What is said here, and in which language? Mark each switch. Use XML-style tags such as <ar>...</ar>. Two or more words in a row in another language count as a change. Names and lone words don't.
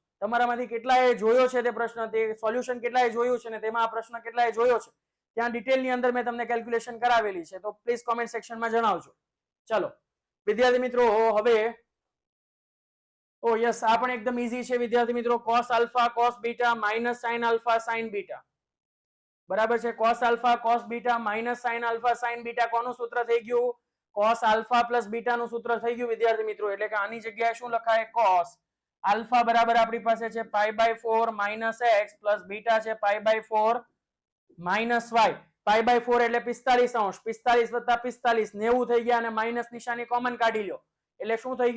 <gu>તમારામાંથી કેટલાએ જોયો છે તે પ્રશ્ન, તે સોલ્યુશન કેટલાએ જોયું છે, ને તેમાં આ પ્રશ્ન કેટલાએ જોયો છે, ત્યાં ડિટેલની અંદર મેં તમને કેલ્ક્યુલેશન કરાવેલી છે, તો</gu> <en>please comment sectionમાં</en> <gu>જણાવજો. ચલો વિદ્યાર્થી મિત્રો હવે યસ, આ પણ એકદમ ઈઝી છે વિદ્યાર્થી મિત્રો.</gu> <en>cos alpha cos beta minus sin alpha sin beta,</en> <gu>બરાબર છે.</gu> <en>cos alpha cos beta minus sin alpha sin beta</en> <gu>કોનું સૂત્ર થઈ ગયું?</gu> <en>cos alpha plus beta</en> <gu>નું સૂત્ર થઈ ગયું વિદ્યાર્થી મિત્રો, એટલે કે આની જગ્યાએ શું લખાય?</gu> <en>cos alpha</en> <gu>બરાબર આપણી પાસે છે</gu> <en>π/4 minus x plus beta છે π/4 minus y.</en> <gu>π/4 એટલે 45 અંશ, 45 વત્તા 45 90 થઈ ગયા, અને માઇનસ નિશાની કોમન કાઢી લો એટલે શું થઈ ગયું?</gu>